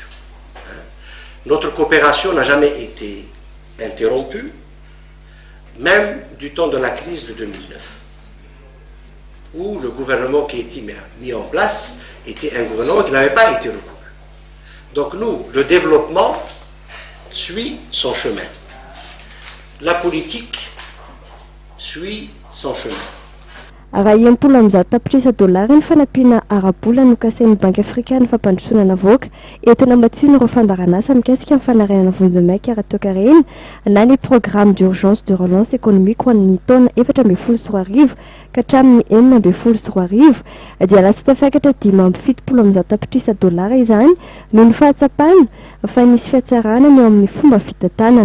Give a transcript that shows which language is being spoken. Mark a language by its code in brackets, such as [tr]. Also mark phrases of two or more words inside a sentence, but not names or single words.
[fr] Notre coopération n'a jamais été interrompue, même du temps de la crise de 2009, où le gouvernement qui a été mis en place était un gouvernement qui n'avait pas été reconnu. Donc nous, le développement suit son chemin. La politique suit son chemin. [mg] Raha empolo am'izao tapitrisa dollara ny fanampiana arabola no kasain'ny banky afrikana fampandrosoana navoaka entina matsilo ireo fandaranasa mikasika amin'ny fanariana vonjemaika ara-toekarena na ny [fr] programme d'urgence de relance économique [mg] ho an'ny taona 2014 ka hatramin'ny 2020 dia lasa tafakatra 570 am'izao tapitrisa dollara izany noho ny fahatsapana fa nisy fiatsarana ny eo amin'ny fomba fitantanana.